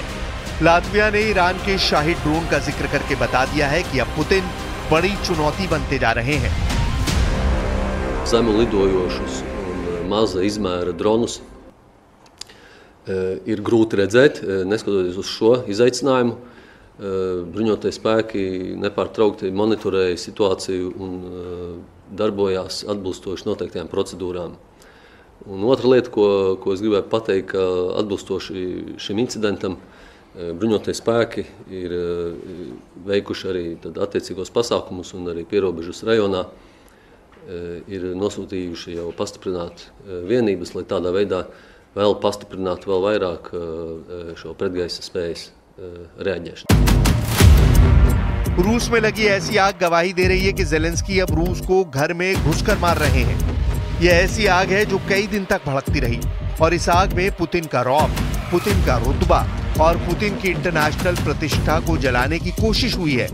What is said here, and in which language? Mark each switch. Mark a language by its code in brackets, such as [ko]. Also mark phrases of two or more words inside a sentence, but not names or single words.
[hi] लातविया ने ईरान के शाहिद ड्रोन का जिक्र करके बता दिया है कि अब पुतिन बड़ी चुनौती बनते जा रहे हैं। [lv] Zemu lidojošus un maza izmēra dronus ir grūti redzēt, neskatoties uz šo izaicinājumu. Bruņotie spēki nepārtraukti monitorēja situāciju un darbojās atbilstoši noteiktajām procedūrām. Un otra lieta, ko es gribēju pateikt, ka atbilstoši šim incidentam bruņotie spēki ir veikuši arī attiecīgos pasākumus un arī pierobežas rajonā ir nosūtījuši jau pastiprināt vienības, lai tādā veidā vēl pastiprinātu vēl vairāk šo pretgaisa spējas reaģēšanu. [hi] रूस में लगी ऐसी आग गवाही दे रही है कि ज़ेलेंस्की अब रूस को घर में घुसकर मार रहे हैं। यह ऐसी आग है जो कई दिन तक भड़कती रही और इस आग में पुतिन का रौब, पुतिन का रुतबा और पुतिन की इंटरनेशनल प्रतिष्ठा को जलाने की कोशिश हुई है।